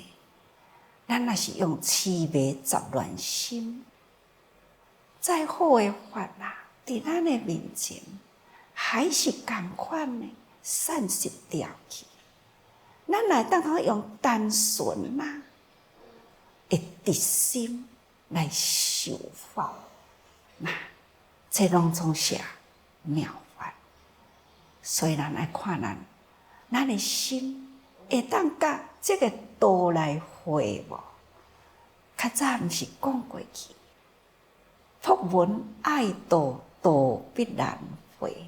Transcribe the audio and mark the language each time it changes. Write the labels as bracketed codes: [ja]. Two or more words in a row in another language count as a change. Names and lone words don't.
[nan] 咱若是用痴迷杂乱心，再好的法啊，伫咱的面前，还是同款呢，散失掉去。咱来当好用单纯啊的直心来受法，那这拢总是妙法。所以咱来看咱的心会当甲这个道来会无？较早毋是讲过去，佛门爱道，道必然会。